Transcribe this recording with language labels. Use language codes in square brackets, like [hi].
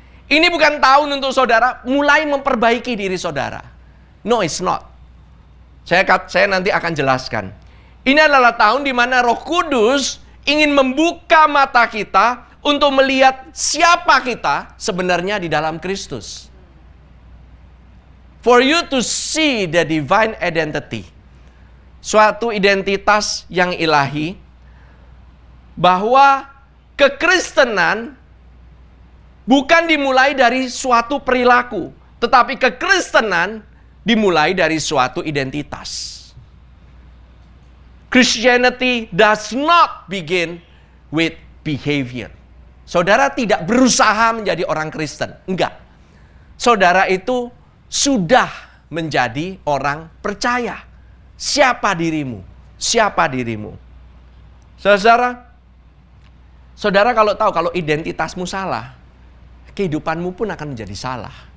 [id] Ini bukan tahun untuk saudara mulai memperbaiki diri saudara. No, it's not. Saya nanti akan jelaskan. Ini adalah tahun di mana Roh Kudus ingin membuka mata kita untuk melihat siapa kita sebenarnya di dalam Kristus. [en] For you to see the divine identity. [id] Suatu identitas yang ilahi. Bahwa kekristenan bukan dimulai dari suatu perilaku. Tetapi kekristenan dimulai dari suatu identitas. [en] Christianity does not begin with behavior. [id] Saudara tidak berusaha menjadi orang Kristen. Enggak. Saudara itu sudah menjadi orang percaya. Siapa dirimu? Siapa dirimu? Saudara kalau tahu kalau identitasmu salah, kehidupanmu pun akan menjadi salah.